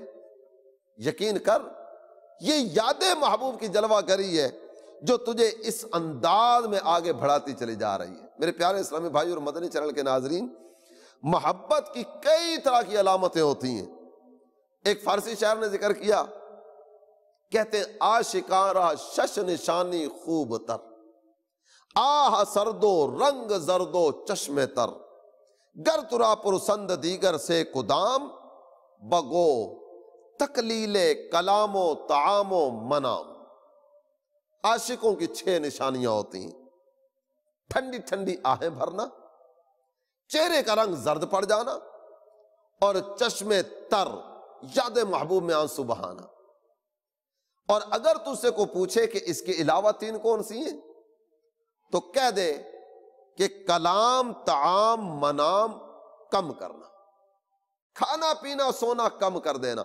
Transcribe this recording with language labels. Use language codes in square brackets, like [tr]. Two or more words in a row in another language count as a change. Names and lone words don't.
[ur] یقین کر یہ یاد محبوب کی جلوہ گری ہے جو تجھے اس انداز میں آگے بڑھاتی چلی جا رہی ہے. میرے پیارے اسلامی بھائی اور مدنی چینل کے ناظرین، محبت کی کئی طرح کی علامتیں ہوتی ہیں. ایک فارسی شاعر نے ذکر کیا، کہتے [fa] عاشقاں را شش نشانی خوب تر، آہ سردو رنگ زردو چشم تر، گر ترا پرسند دیگر سے کدام، بگو تکلیل کلام و طعام و منام. [ur] عاشقوں کی 6 نشانیاں ہوتی ہیں: ٹھنڈی ٹھنڈی آہیں بھرنا، چہرے کا رنگ زرد پڑ جانا، اور چشم تر یاد محبوب میں آنسو بہانا. اور اگر تجھ سے کو پوچھے کہ اس کے علاوہ 3 کون سی ہیں تو کہہ دے کہ کلام، طعام، منام کم کرنا، کھانا پینا سونا کم کر دینا.